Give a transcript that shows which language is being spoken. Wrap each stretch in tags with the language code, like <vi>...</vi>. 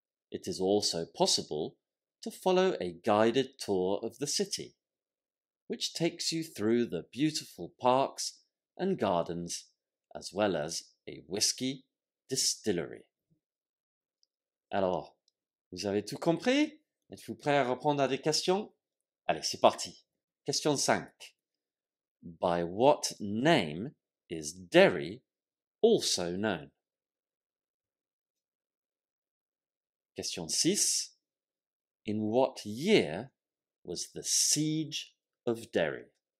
<en>It is also possible to follow a guided tour of the city, which takes you through the beautiful parks and gardens, as well as a whisky distillery.</en> <fr>Alors, vous avez tout compris? Êtes-vous prêt à répondre à des questions? Allez, c'est parti. Question 5.</fr> <en>By what name is Derry also known? Question 6. In what year was the Siege of Derry?</en>